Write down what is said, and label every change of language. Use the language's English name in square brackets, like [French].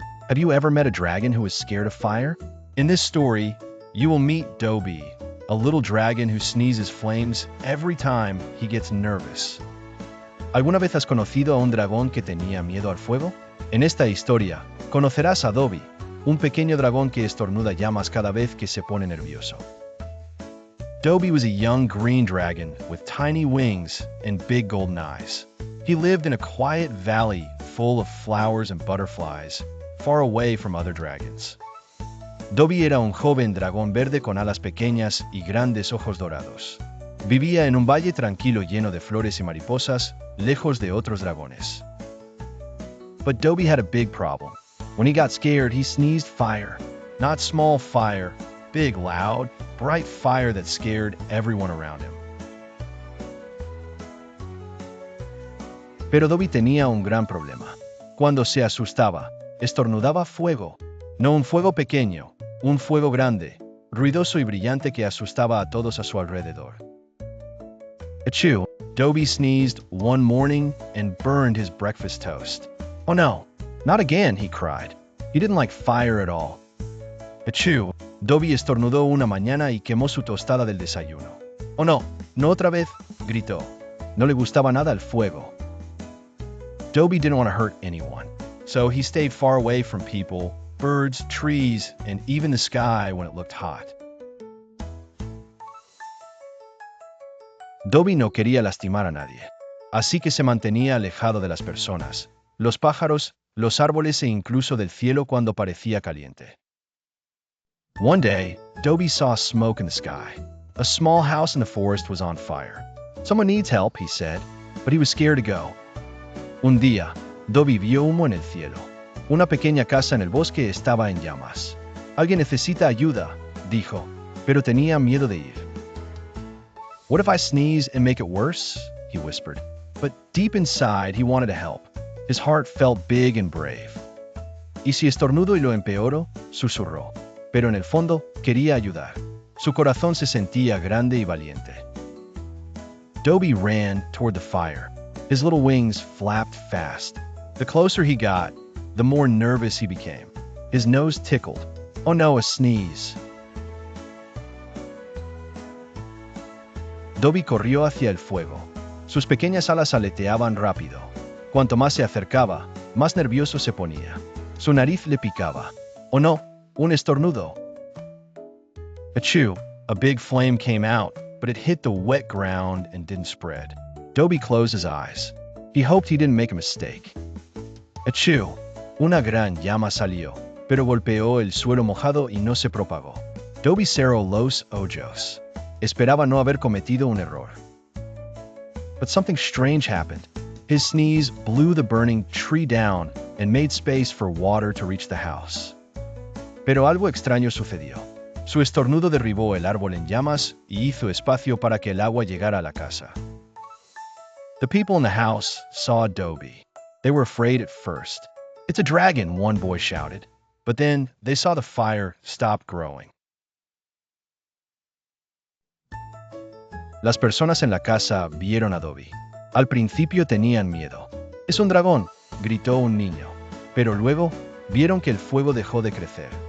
[English] Have you ever met a dragon who is scared of fire? In this story, you will meet Dobby, a little dragon who sneezes flames every time he gets nervous. [Spanish] ¿Alguna vez has conocido a un dragón que tenía miedo al fuego? En esta historia, conocerás a Dobby, un pequeño dragón que estornuda llamas cada vez que se pone nervioso. [English] Dobby was a young green dragon with tiny wings and big golden eyes. He lived in a quiet valley full of flowers and butterflies, far away from other dragons. [Spanish] Dobby era un joven dragón verde con alas pequeñas y grandes ojos dorados. Vivía en un valle tranquilo lleno de flores y mariposas, lejos de otros dragones. [English] But Dobby had a big problem. When he got scared, he sneezed fire. Not small fire, big, loud, bright fire that scared everyone around him. [Spanish] Pero Dobby tenía un gran problema. Cuando se asustaba, estornudaba fuego. No un fuego pequeño, un fuego grande, ruidoso y brillante que asustaba a todos a su alrededor. Achoo! [English] Dobby sneezed one morning and burned his breakfast toast. Oh no, not again, he cried. He didn't like fire at all. Achoo! [Spanish] Dobby estornudó una mañana y quemó su tostada del desayuno. Oh no, no otra vez, gritó. No le gustaba nada el fuego. [English] Dobby didn't want to hurt anyone, so he stayed far away from people, birds, trees, and even the sky when it looked hot. [Spanish] Dobby no quería lastimar a nadie, así que se mantenía alejado de las personas, los pájaros, los árboles e incluso del cielo cuando parecía caliente. [English] One day, Dobby saw smoke in the sky. A small house in the forest was on fire. Someone needs help, he said, but he was scared to go. [Spanish] Un día, Dobby vio humo en el cielo. Una pequeña casa en el bosque estaba en llamas. Alguien necesita ayuda, dijo, pero tenía miedo de ir. [English] What if I sneeze and make it worse? He whispered. But deep inside, he wanted to help. His heart felt big and brave. [Spanish] ¿Y si estornudo y lo empeoro? Susurró. Pero en el fondo, quería ayudar. Su corazón se sentía grande y valiente. [English] Dobby ran toward the fire. His little wings flapped fast. The closer he got, the more nervous he became. His nose tickled. Oh no, a sneeze. [Spanish] Dobby corrió hacia el fuego. Sus pequeñas alas aleteaban rápido. Cuanto más se acercaba, más nervioso se ponía. Su nariz le picaba. Oh no, un estornudo. Achoo! [English] A big flame came out, but it hit the wet ground and didn't spread. Dobby closed his eyes. He hoped he didn't make a mistake. Achoo! [Spanish] Una gran llama salió, pero golpeó el suelo mojado y no se propagó. Dobby cerró los ojos. Esperaba no haber cometido un error. [English] But something strange happened. His sneeze blew the burning tree down and made space for water to reach the house. [Spanish] Pero algo extraño sucedió. Su estornudo derribó el árbol en llamas y hizo espacio para que el agua llegara a la casa. [English] The people in the house saw Dobby. They were afraid at first. It's a dragon, one boy shouted. But then they saw the fire stop growing. [Spanish] Las personas en la casa vieron a Dobby. Al principio tenían miedo. Es un dragón, gritó un niño. Pero luego vieron que el fuego dejó de crecer.